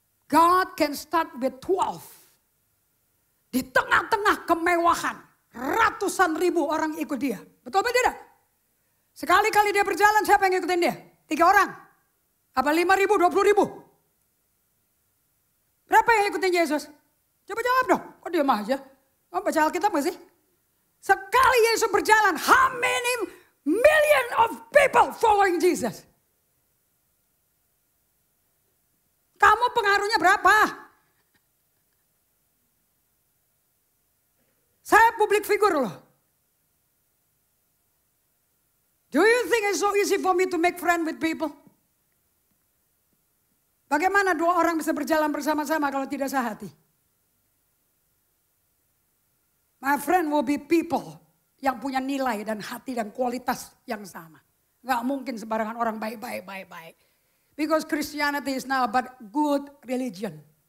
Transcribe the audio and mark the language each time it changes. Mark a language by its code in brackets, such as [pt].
[en] God can start with 12. [id] Di tengah-tengah kemewahan, ratusan ribu orang ikut dia. Betul apa tidak? Sekali-kali dia berjalan, siapa yang ikutin dia? 3 orang. Apa 5 ribu, 20 ribu? Berapa yang ikutin Yesus? Coba jawab dong, kok diam aja? Oh, baca Alkitab gak sih? Sekali Yesus berjalan, [en] how many million of people following Jesus? [id] Kamu pengaruhnya berapa? Saya public figure loh. [en] Do you think it's so easy for me to make friend with people? [id] Bagaimana 2 orang bisa berjalan bersama-sama kalau tidak sehati? [en] My friend will be people [id] yang punya nilai dan hati dan kualitas yang sama. Gak mungkin sembarangan orang baik. [en] Because Christianity is not about good religion.